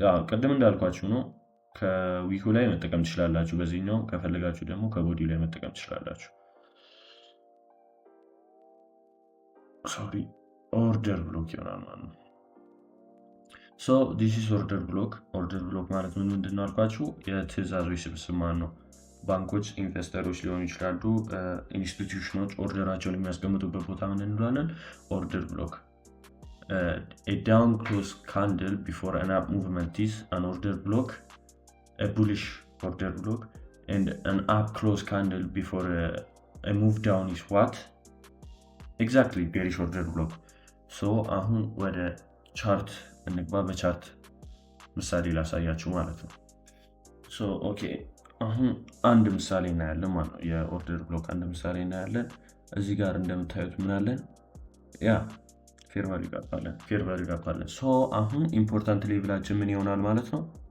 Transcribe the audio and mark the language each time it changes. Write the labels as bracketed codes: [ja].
[am] ቅድም እንዳልኳችሁ ነው። ከዊኩ ላይ መጠቀም ትችላላችሁ፣ በዚህኛው ከፈለጋችሁ ደግሞ ከቦዲው ላይ መጠቀም ትችላላችሁ። ኦርደር ብሎክ ይሆናል ማለት ነው። this is ኦርደር ብሎክ። ኦርደር ብሎክ ማለት ምንድን ነው አልኳችሁ? የትዕዛዞች ስብስብ ማለት ነው። ባንኮች፣ ኢንቨስተሮች ሊሆኑ ይችላሉ፣ ኢንስቲትዩሽኖች ኦርደራቸውን የሚያስቀምጡበት ቦታ ምን እንለዋለን? [en] ኦርደር ብሎክ። a down close candle before an up movement is an order block. A bullish order block and an up close candle before a move down is what? Exactly bearish order block. [am] So አሁን ወደ ቻርት እንግባ። በቻርት ምሳሌ ላሳያችሁ ማለት ነው። ሶ ኦኬ አሁን አንድ ምሳሌ እናያለን ማለት ነው። የኦርደር ብሎክ አንድ ምሳሌ እናያለን። እዚህ ጋር እንደምታዩት ምን አለን? ያ ፌር ቫልዩ ጋፕ አለን። ሶ አሁን ኢምፖርታንት ሌቭላችን ምን ይሆናል ማለት ነው?